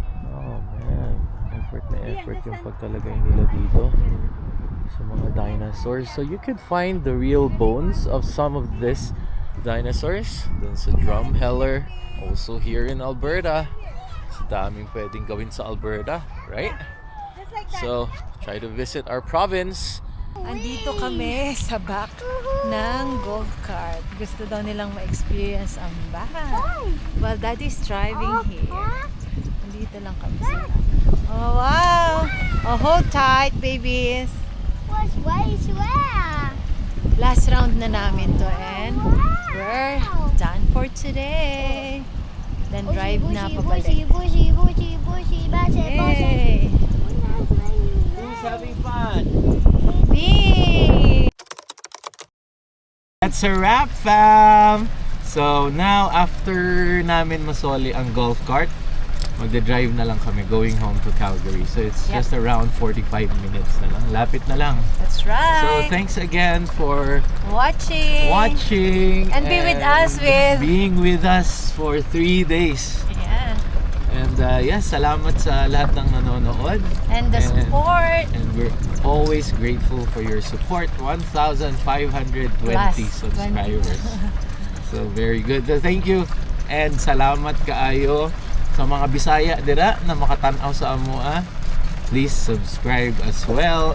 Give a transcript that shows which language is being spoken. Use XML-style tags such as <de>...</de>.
<tl>Oh man, effort yung pagkalagay nila dito sa mga dinosaurs.</tl> <en>So you could find the real bones of some of these dinosaurs.</en> <tl>Dun sa Drumheller,</tl> <en>also here in Alberta. So</en> <tl>daming pwedeng gawin sa Alberta,</tl> <en>right? So try to visit our province.</en> <tl>Andito kami sa back ng golf cart. Gusto daw nilang ma-experience ang back.</tl> <en>While daddy's driving here.</en> <tl>Andito lang kami sa back.</tl> <en>Oh wow! Oh, hold tight, babies. What's where?</en> <tl>Last round na namin to</tl> <en>and we're done for today.</en> <tl>Then drive na pabalik. Yay!</tl> <en>Who's having fun? Me! That's a wrap, fam! So now, after</en> <tl>namin masoli ang golf cart, magda-drive na lang kami</tl> <en>going home to Calgary. So it's just around 45 minutes na lang.</en> <tl>Lapit na lang.</tl> <en>That's right. So thanks again for watching and be with us being with us for 3 days. Yeah.</en> <tl>And salamat sa lahat ng nanonood.</tl> <en>And the support. And we're always grateful for your support. 1,520 subscribers. So very good. Thank you. And</en> <ceb>salamat kaayo sa mga Bisaya dira na makatanaw sa amoa, please subscribe as well.</ceb>